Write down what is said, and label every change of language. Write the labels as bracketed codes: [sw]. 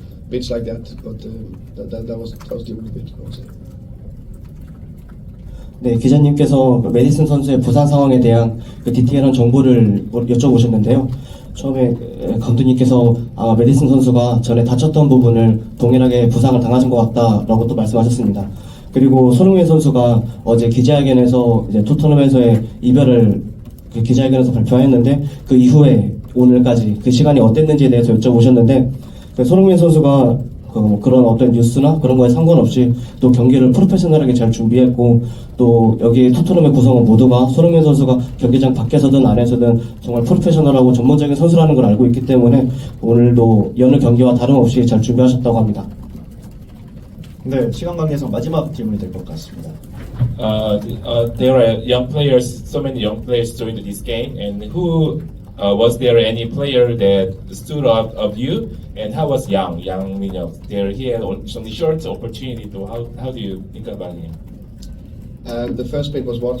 [en] Bits like that, but that was the only bit I would say. [ko] 네, 기자님께서 메디슨 선수의 부상 상황에 대한 그 디테일한 정보를 여쭤보셨는데요. 처음에 감독님께서 아마 메디슨 선수가 전에 다쳤던 부분을 동일하게 부상을 당하신 것 같다라고 또 말씀하셨습니다. 그리고 손흥민 선수가 어제 기자회견에서 이제 토트넘에서의 이별을 그 기자회견에서 발표했는데 그 이후에 오늘까지 그 시간이 어땠는지에 대해서 여쭤보셨는데 그 손흥민 선수가 그런 어떤 뉴스나 그런 거에 상관없이 또 경기를 프로페셔널하게 잘 준비했고 또 여기 토트넘의 구성원 모두가 손흥민 선수가 경기장 밖에서든 안에서든 정말 프로페셔널하고 전문적인 선수라는 걸 알고 있기 때문에 오늘도 여느 경기와 다름없이 잘 준비하셨다고 합니다. 네, 시간 관계상 마지막 질문이 될 것 같습니다. [en] There are young players, so many young players joined this game, and who was there any player that stood up of you, and how was Yang Min Son? There he had only short opportunity. To how do you think about him? The first bit was what?